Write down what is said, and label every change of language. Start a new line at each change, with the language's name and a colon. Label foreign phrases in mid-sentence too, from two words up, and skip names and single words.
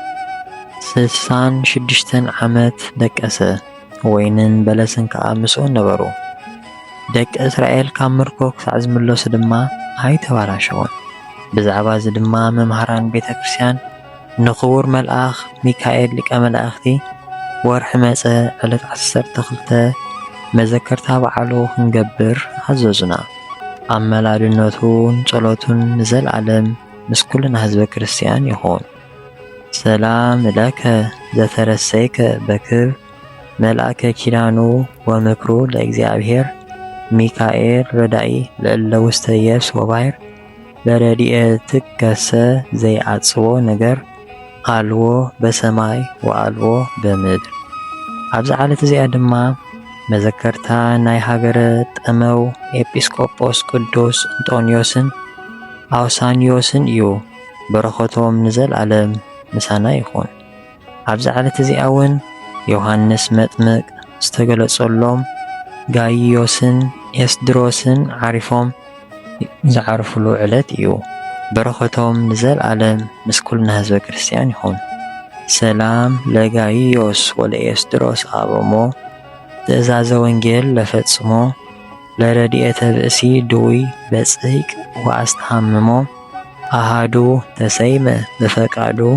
Tigrinya: 66 ዓመት ደቀሰ። ወይንን በለስን ከዓ ምስኡ ነበሩ። ደቂ እስራኤል ካብ ምርኮ ክሳዕ ዝምለሱ ድማ ኣይተባላሸውን። ብዛዕባ እዚ ድማ መምሃራን ቤተ ክርስቲያን ንኽቡር መልአኽ ሚካኤል ሊቀ መላእኽቲ ወርሒ መጸ ዕለት 12 መዘከርታ በዓሉ ክንገብር ኣዘዙና። ኣመላድነቱን ጸሎቱን ንዘለዓለም ምስ ኩልና ህዝበ ክርስቲያን ይኹን።
Geez: ሰላም ለከ ዘተረሰይከ በክብ መልአከ ኪዳኑ ወምክሩ ለእግዚአብሔር ሚካኤል ረዳኢ ለእለ ውስተ የብስ ወባሕር በረድኤትከሰ ዘይዓጽቦ ነገር አልዎ በሰማይ ወአልዎ በምድር።
Tigrinya: ኣብዚ ዓለት እዚኣ ድማ መዘከርታ ናይ ሃገረ ጠመው ኤጲስቆጶስ ቅዱስ እንጦንዮስን አውሳኒዮስን እዩ። በረኸቶም ንዘለዓለም ምሳና ይኹን። ኣብዚ ዓለት እዚኣ እውን ዮሐንስ መጥምቅ ዝተገለጸሎም ጋይዮስን ኤስድሮስን ዓሪፎም ዝዓርፍሉ ዕለት እዩ። በረኸቶም ንዘለዓለም ምስ ኩልና ህዝበ ክርስቲያን ይኹን።
Geez: ሰላም ለጋይዮስ ወለኤስድሮስ ኣቦሞ ትእዛዘ ወንጌል ለፈጽሞ ለረድኤተ ብእሲ ድውይ በጽሕቅ ወአስተሃምሞ አሃዱ ተሰይመ በፈቃዱ